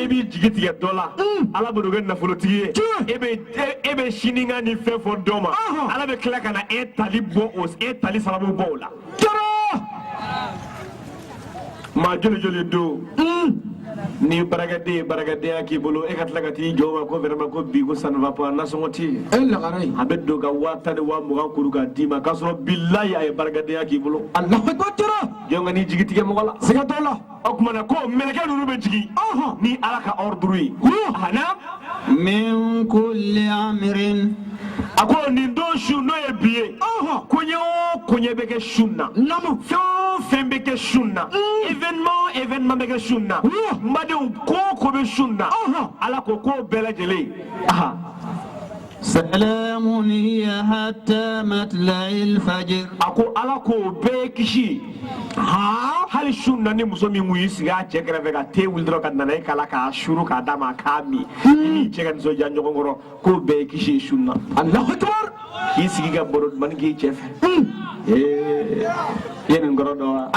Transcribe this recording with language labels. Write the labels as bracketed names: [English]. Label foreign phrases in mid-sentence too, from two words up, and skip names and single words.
[Bambara] e b'i jigi tigɛ dɔ la ala bɛ n'o kɛ nafolotigi ye e bɛ sininka ni fɛn fɔ dɔ ma ala bɛ tila ka na e tali sababu bɔ o la Jara. maa joli joli don ni barakɛden ye barakɛdenya k'i bolo e ka tila ka t'i jɔ o ma ko vraiment ko bi ko [French] ça ne va pas [Bambara] nasɔngɔ tɛ yen Lagara ye. a bɛ don ka 10,000 ni 20,000 kuru k'a d'i ma k'a sɔrɔ bilahi a ye barakɛdenya k'i bolo [Arabic] الله أكبر tira. [Bambara] jɔn ka n'i jigi tigɛ mɔgɔ la Siga t'o la. o kumana ko mɛlɛkɛ ninnu bɛ jigin ni ala ka ordre ye na [Arabic] من كل أمر [Bambara] a ko nin don su n'o ye bi ye koɲɛ o koɲɛ bɛ kɛ sun na fɛn o fɛn bɛ kɛ sun na événement bɛ kɛ sun na n badenw ko o ko bɛ sun na ala ko k'o bɛɛ lajɛlen [Arabic] سلام هي حتى مطلع الفجر [Bambara] ako ala ko bɛɛ kisi hali su na ni muso min y'i sigi a cɛ kɛrɛfɛ ka te wuli dɔrɔn ka nana e kala k'a suru k'a d'a ma k'a min i n'i cɛ ka nisɔndiya ɲɔgɔn kɔrɔ k'o bɛɛ ye kisi su na [Arabic] الله أكبر. [Bambara] k'i sigi ka baro dumani k'i cɛ fɛ i ye nin kɔrɔ dɔn wa